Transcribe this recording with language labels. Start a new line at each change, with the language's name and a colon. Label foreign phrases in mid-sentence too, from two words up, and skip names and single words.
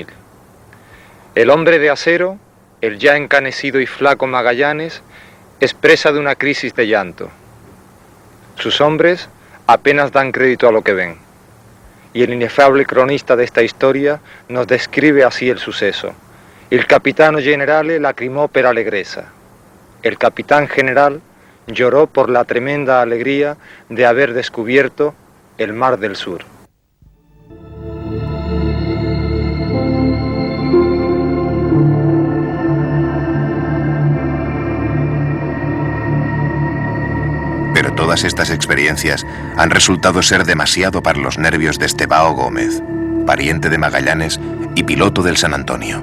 Spanish: El hombre de acero, el ya encanecido y flaco Magallanes, es presa de una crisis de llanto. Sus hombres apenas dan crédito a lo que ven. Y el inefable cronista de esta historia nos describe así el suceso.
Italian: Il capitano generale lacrimò per allegrezza.
Spanish: El capitán general lloró por la tremenda alegría de haber descubierto el mar del sur. Pero todas estas experiencias han resultado ser demasiado para los nervios de Estebao Gómez, pariente de Magallanes y piloto del San Antonio.